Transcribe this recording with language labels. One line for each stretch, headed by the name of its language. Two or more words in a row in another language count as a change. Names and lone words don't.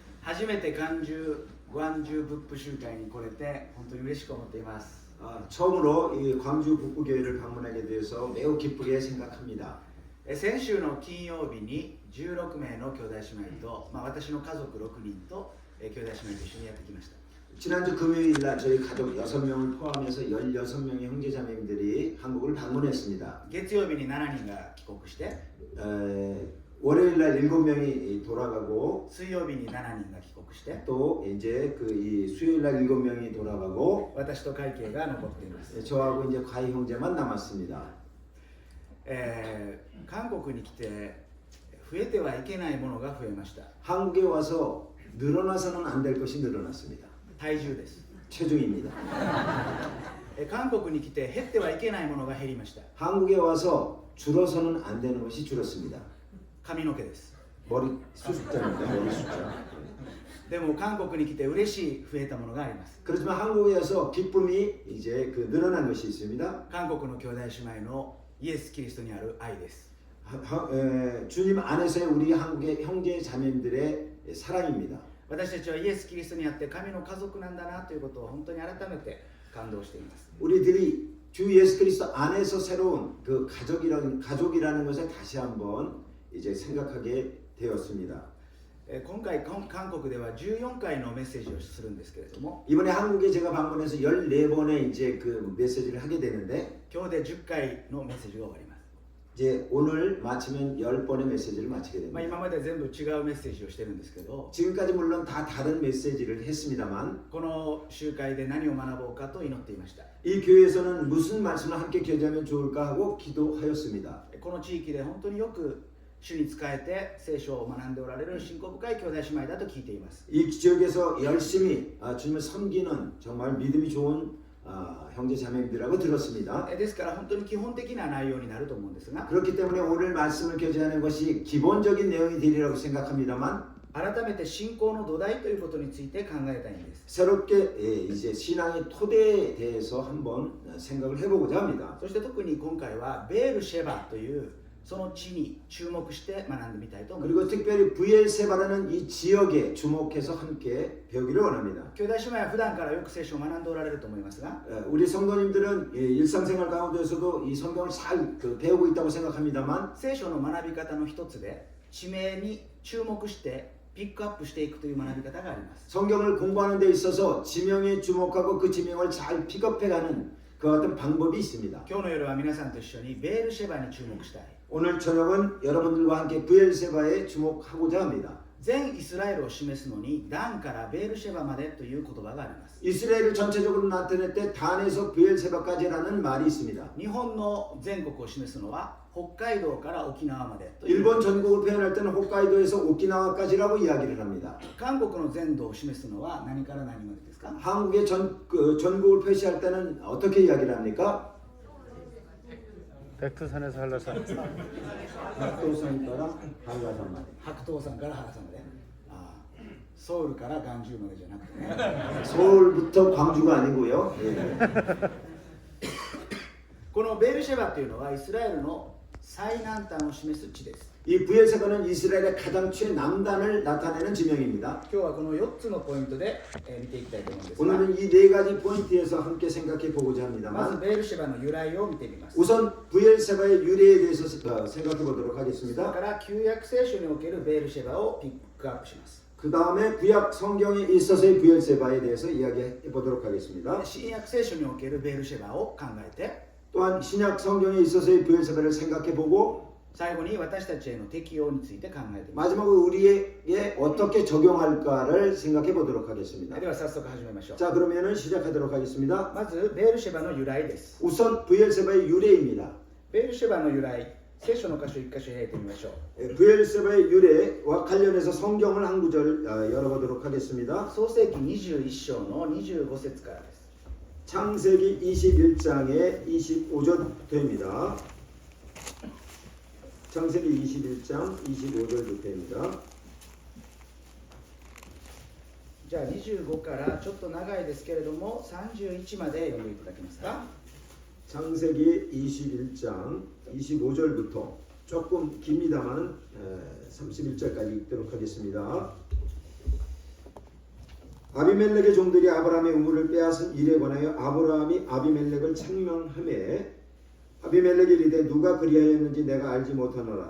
Japanese: 初めて関中仏法集会に来れて本当に嬉しく思っています。
Korean: 처음으로 이 광주 북부교회를 방문하게 되어서 매우 기쁘게 생각합니다.
Japanese: 先週の金曜日に16名の兄弟姉妹と、私の家族6人と兄弟姉妹と一緒にやってきました。
Korean: 지난주 금요일날 저희 가족 6명을 포함해서 16명의 형제자매님들이 한국을 방문했습니다.
Japanese: 月曜日に7人が帰国して、
Korean: 월요일날 7명이 돌아가고
Japanese: 水曜日に7人が帰国して、
Korean: 또 이제 이 수요일날 7명이 돌아가고
Japanese: 私と会計が残っています。
Korean: 저하고 이제 가희 형제만 남았습니다.
Japanese: 韓国に来て増えてはいけないものが増えました。
Korean: 한국에 와서 늘어나서는 안 될 것이 늘어났습니다.
Japanese: 体重です。
Korean: 체중입니다.
Japanese: 韓国に来て減ってはいけないものが減りました。
Korean: 한국에 와서 줄어서는 안 되는 것이 줄었습니다.
Japanese: 髪の毛です。
Korean: 머리 숫자입니다. 머리 숫자.
Japanese: でも韓国に来て嬉しい増えたものがあります。
Korean: 그렇지만 한국에서 기쁨이 이제 늘어난 것이 있습니다.
Japanese: 韓国の兄弟姉妹のイエス・キリストにある愛です。
Korean: 주님 안에서의 우리 한국의 형제 자매들의 사랑입니다.
Japanese: 私たちはイエス・キリストにあって神の家族なんだなということを本当に改めて感動しています。
Korean: 우리들이 주 예수 그리스도 안에서 새로운 그 가족이라는 것을 다시 한번 이제 생각하게 되었습니다.
Japanese: 今回韓国では14回のメッセージをするんですけれども、
Korean: 이번에 한국에 제가 방문해서 14번의 이제 그 메시지를 하게 되는데
Japanese: 今日で10回のメッセージが終わります。
Korean: 이제 오늘 마치면 10번의 메시지를 마치게 됩니다.
Japanese: 今まで全部違うメッセージをしてるんですけど、
Korean: 지금까지 물론 다 다른 메시지를 했습니다만
Japanese: この集会で何を学ぼうかと祈っていました。
Korean: 이 교회에서는 무슨 말씀을 함께 교제하면 좋을까 하고 기도하였습니다.
Japanese: この地域で本当によく主に仕えて聖書を学んでおられる信仰深い兄弟姉妹だと聞いています。
Korean: 이 지역에서 열심히 주님을 섬기는 정말 믿음이 좋은 형제 자매님들하고 들었습니다.
Japanese: ですから本当に基本的な内容になると思うんですが、
Korean: 그렇기 때문에 오늘 말씀을 교제하는 것이 기본적인 내용이 되리라고 생각합니다만
Japanese: 改めて信仰の土台ということについて考えたいんです。
Korean: 새롭게 이제 신앙의 토대에 대해서 한번 생각을 해보고자 합니다.
Japanese: そして特に今回はベールシェバというその地に注目して学んでみたいと思います。
Korean: 그리고 특별히 부엘세바라는 이 지역에 주목해서 함께 배우기를 원합니다.
Japanese: 兄弟姉妹は普段からよく聖書を学んでおられると思いますが、
Korean: 우리 성도님들은 일상생활 가운데서도 이 성경을 잘 배우고 있다고 생각합니다만
Japanese: 聖書の学び方の一つで地名に注目してピックアップしていくという学び方があります。
Korean: 성경을 공부하는 데 있어서 지명에 주목하고 그 지명을 잘 픽업해가는 그 같은 방법이 있습니다.
Japanese: 今日の夜は皆さんと一緒にベールシェバに注目したい。
Korean: 오늘 저녁은 여러분들과 함께 부엘세바에 주목하고자 합니다.
Japanese: 全イスラエルを示すのにダンからベールシェバまでという言葉があります。
Korean: 이스라엘을 전체적으로 나타낼 때 단에서 부엘세바까지라는 말이 있습니다.
Japanese: 日本の全国を示すのは北海道から沖縄までという。
Korean: 일본 전국을 표현할 때는 홋카이도에서 오키나와까지라고 이야기를 합니다.
Japanese: 韓国の全土を示すのは何から何までですか？
Korean: 한국의 전국을 표시할 때는 어떻게 이야기를 합니까? 백두산에서 한라산.
Japanese: 백두산 から한라산まで. 白頭山から原山まで。ソウルからガンジュまでじゃなくてね。
Korean: 서울부터 광주가 아니고요. 예.
Japanese: このベールシェバというのはイスラエルの最南端を示す地です。
Korean: 이 부엘세바는 이스라엘의 가장 최남단을 나타내는 지명입니다.
Japanese: 今日はこの4つのポイントで見ていきたいと思うんですが、
Korean: 오늘은 이 네 가지 포인트에서 함께 생각해 보고자
Japanese: まず
Korean: 합니다만
Japanese: ベールシェバの由来を見てみます。
Korean: 우선 부엘세바의 유래에 대해서 생각해 보도록
Japanese: それ
Korean: 하겠습니다.
Japanese: から旧約聖書におけるベールシェバをピックアップします。
Korean: 그 다음에 구약 성경에 있어서의 부엘세바에 대해서 이야기해 보도록 하겠습니다.
Japanese: 新約聖書におけるベールシェバを考えて、
Korean: 또한 신약 성경에 있어서의 부엘세바를 생각해 보고
Japanese: 最後に私たちへの適用について考えてみます。
Korean: 마지막으로 우리에게 어떻게 적용할까를 생각해 보도록 하겠습니다.
Japanese: では早速始めましょう。
Korean: 자, 그러면은 시작하도록 하겠습니다.
Japanese: まずベールシェバの由来です。
Korean: 우선 부엘세바의 유래입니다.
Japanese: ベールシェバの由来、聖書の箇所1箇所開いてみましょう。
Korean: 부엘세바의 유래와 관련해서 성경을 한 구절 열어보도록 하겠습니다.
Japanese: 創世記21章の25節からです。
Korean: 창세기 21장의 25절부터입니다. 창세기 21장 25절부터입니다.
Japanese: じゃあ25からちょっと長いですけれども31まで読んでいただけますか？
Korean: 창세기 21장 25절부터 조금 깁니다만 31절까지 읽도록 하겠습니다. 아비멜렉의 종들이 아브라함의 우물을 빼앗은 일에 관하여 아브라함이 아비멜렉을 책망하매 아비멜렉이 이르되 누가 그리하였는지 내가 알지 못하노라.